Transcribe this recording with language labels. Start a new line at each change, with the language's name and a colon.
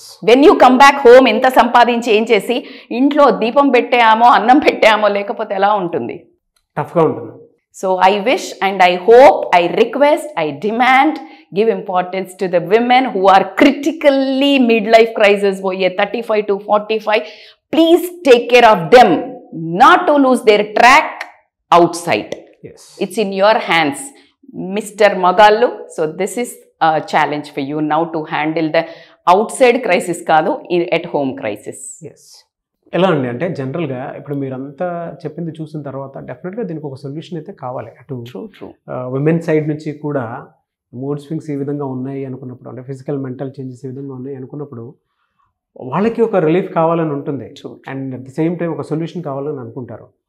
English: when you come back home,
Telugu: ఎంత సంపాదించి ఏం చేసి ఇంట్లో దీపం పెట్టామో, అన్నం పెట్టామో, లేకపోతే ఎలా ఉంటుంది, టఫ్గా ఉంటుంది.
English: So I wish and I hope, I request, I demand, give importance to the women who are critically midlife crisis పోయే 35 to 45. Please take care of them, not to lose their track outside. Yes, it's in your hands, Mr. Magallu. So this is a challenge for you now to handle the outside crisis కాదు, at home crisis. Yes.
Telugu: ఎలా అండి అంటే జనరల్గా ఇప్పుడు మీరంతా చెప్పింది చూసిన తర్వాత డెఫినెట్గా దీనికి ఒక సొల్యూషన్ అయితే కావాలి. అటు విమెన్ సైడ్ నుంచి కూడా మూడ్ స్వింగ్స్ ఈ విధంగా ఉన్నాయి అనుకున్నప్పుడు, అంటే ఫిజికల్ మెంటల్ చేంజెస్ ఈ విధంగా ఉన్నాయి అనుకున్నప్పుడు వాళ్ళకి ఒక రిలీఫ్ కావాలని ఉంటుంది, and at the same time ఒక సొల్యూషన్ కావాలని అనుకుంటారు.